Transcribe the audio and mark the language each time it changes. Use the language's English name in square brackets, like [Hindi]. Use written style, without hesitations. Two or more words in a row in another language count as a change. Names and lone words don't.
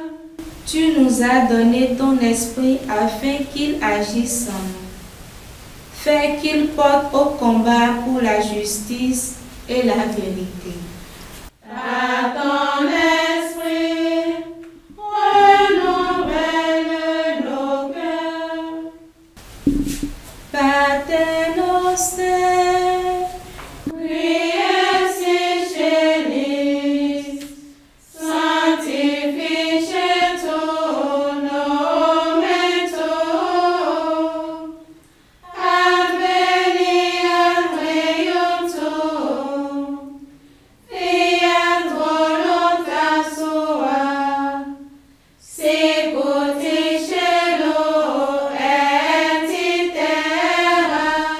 [French] Tu nous as donné ton esprit afin qu'il agisse en nous. Fais qu'il porte au combat pour la justice et la vérité. Par ton esprit, renouvelle nos cœurs. [Latin] Pater noster, Priez si chéris, sanctificetur nomen tuum, adveniat regnum tuum, fiat voluntas tua, sicut in cielo et in terra.